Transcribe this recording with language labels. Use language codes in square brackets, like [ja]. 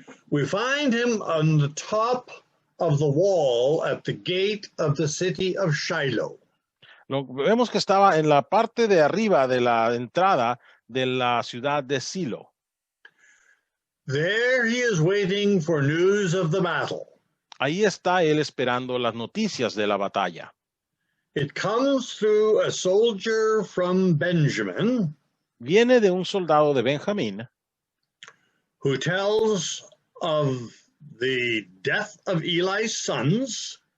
[en] We find him on the top of the wall at the gate of the city of Shiloh. [es] Vemos que estaba en la parte de arriba de la entrada de la ciudad de Silo. [en] There he is waiting for news of the battle. [es] Ahí está él esperando las noticias de la batalla. [en] It comes through a soldier from Benjamin [es] Viene de un soldado de Benjamín [en] who tells of the death of Eli's sons